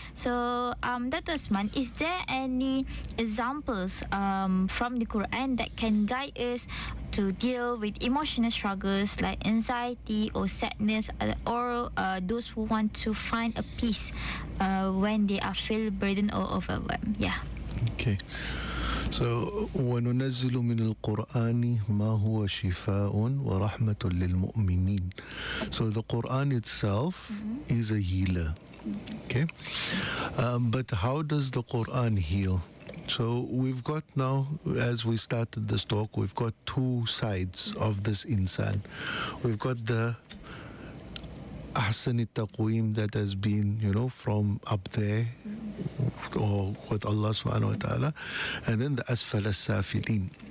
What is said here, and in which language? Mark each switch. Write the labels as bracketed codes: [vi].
[en] So Dr. Usman, is there any examples from the Quran that can guide us to deal with emotional struggles like anxiety or sadness, or those who want to find a peace when they are feel burdened or overwhelmed? Yeah. Okay. So [ar] وننزل من القرآن ما هو شفاء ورحمة للمؤمنين. [en] So the Quran itself is a healer. Okay. But how does the Quran heal? So we've got now, as we started this talk, we've got two sides of this insan. We've got the ahsan taqweem that has been, from up there or with Allah subhanahu wa ta'ala, and then the asfal as-safilin.